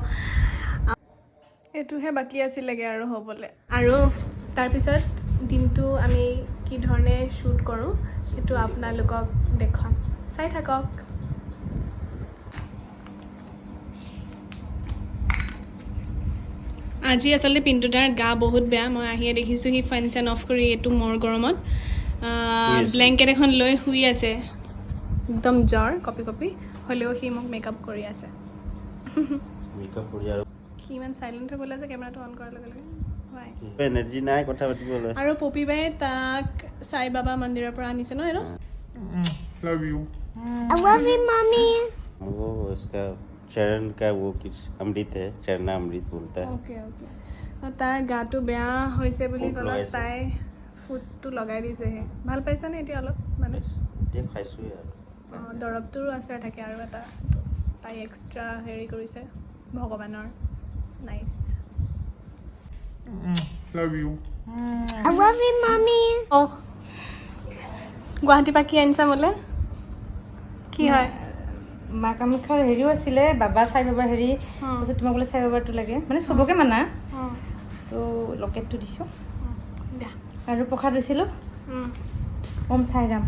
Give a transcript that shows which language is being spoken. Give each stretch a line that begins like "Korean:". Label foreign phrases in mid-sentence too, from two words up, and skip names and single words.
Assamese: এইটোহে বাকী আছিলেগৈ আৰু হ'বলৈ আৰু তাৰপিছত দিনটো আমি কি ধৰণে শ্বুট কৰোঁ সেইটো আপোনালোকক দেখুৱাম চাই থাকক আজি আচলতে পিণ্টুদাৰ গা বহুত বেয়া মই আহিয়ে দেখিছোঁ সি ফেন চেন অফ কৰি এইটো মোৰ গৰমত ব্লেংকেট এখন লৈ শুই আছে একদম জ্বৰ কপি হ'লেও সি মোক মেকআপ কৰি আছে মেকআপ কৰি আৰু সি ইমান চাইলেণ্ট হৈ গ'লে যে কেমেৰাটো অন কৰাৰ লগে লগে এনাৰ্জি নাই কথা পাতিবলৈ আৰু পপি বাই তাক সাই বাবা মন্দিৰৰ পৰা আনিছে ন এইটো
English: Love you. I love you, mommy.
Hindi: वो इसका चरण का वो कुछ अमृत है चरणामृत बोलता है
Assamese: অ'কে তাৰ গাটো বেয়া হৈছে বুলি ফুট ক'লত লগাইছে। তাই ফুটটো লগাই দিছেহে ভাল পাইছানে এতিয়া অলপ মানে এতিয়া খাইছোৱে আৰু দৰৱটোৰো আচাৰ থাকে আৰু এটা তাই এক্সট্ৰা হেৰি কৰিছে ভগৱানৰ নাইচ
English: Love you. I love you, mommy.
Assamese: অঁ গুৱাহাটীৰ পৰা কি আনিছা মোলে কি হয় মা কামাখ্যাৰ হেৰিও আছিলে বাবা চাই বাবাৰ হেৰি তাৰপিছত তোমাক বোলে চাই বাবাৰটো লাগে মানে চবকে মানা তো লকেটটো দিছোঁ দিয়া আৰু প্ৰসাদ দিছিলোঁ ওম চাইৰাম